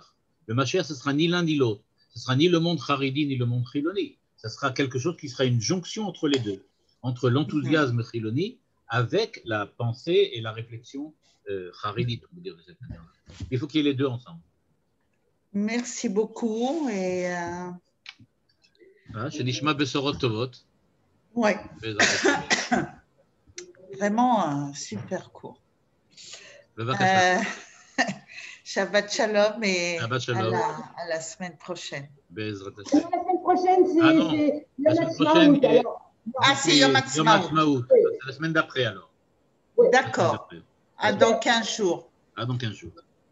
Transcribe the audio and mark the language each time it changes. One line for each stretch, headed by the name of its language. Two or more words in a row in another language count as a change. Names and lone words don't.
French: Le Mashiach, ce sera ni l'un ni l'autre. Ce sera ni le monde Haridi ni le monde Chiloni. Ce sera quelque chose qui sera une jonction entre les deux, entre l'enthousiasme Chiloni avec la pensée et la réflexion Haridi, on peut dire de cette manière-là. Il faut qu'il y ait les deux ensemble. Merci beaucoup. Et
Hebrew: שנשמע בשורות טובות.
French: Ouais,
Hebrew: בעזרת השם.
French: vraiment un super cours.
Hebrew: בבקשה. שבת שלום
French: et
Hebrew: שבת שלום.
French: à la semaine prochaine.
Hebrew: בעזרת
French: La
Hebrew: השם.
French: semaine prochaine, Ah non, c'est la semaine prochaine, Yom Ha'atzmaut, alors. Ah, c'est Yom Ha'atzmaut. C'est la semaine d'après alors. D'accord. Ah, dans 15 jours. Ah, dans 15 jours.